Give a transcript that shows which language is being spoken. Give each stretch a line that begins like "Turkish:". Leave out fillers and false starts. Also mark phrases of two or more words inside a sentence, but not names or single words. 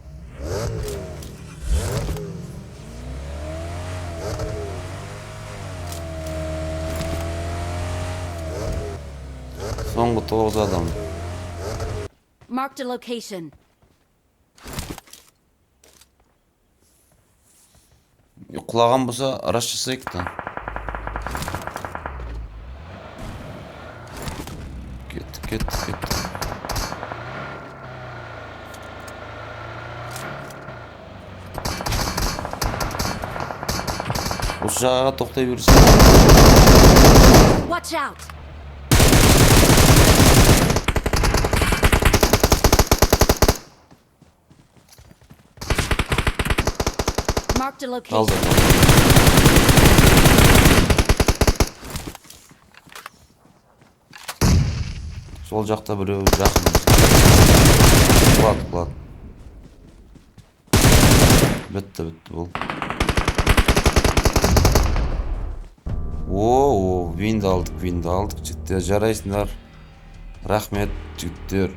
Kazakh: Соңғы 9 адам.
English: Marked a location.
Kazakh: Құлаған болса, араш жасайық та. Кетті. Осы жағаға тоқтай берсін.
English: Watch out. Marked a location.
Kazakh: Aldı. Sol жақта біреу жақын. Құлады. Бітті бұл. Винді алдық. Жігіттер, жарайсыңдар. Рахмет, жігіттер.